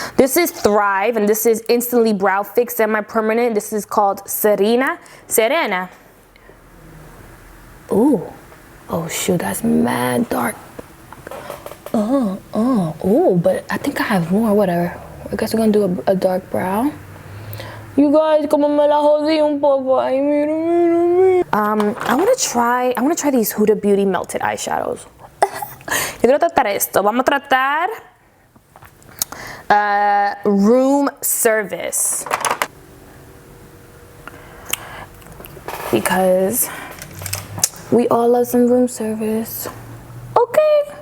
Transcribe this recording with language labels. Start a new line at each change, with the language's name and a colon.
English: This is Thrive, and this is Instantly Brow Fix Semi-Permanent. This is called Serena. Ooh. Oh, shoot, that's mad dark. Oh, but I think I have more, whatever. I guess we're going to do a dark brow.
Spanish: You guys, como me la jodí un poco. Ay, mira.
English: I want to try these Huda Beauty melted eyeshadows. Yo quiero tratar esto. Vamos a tratar room service, because we all love some room service. Okay.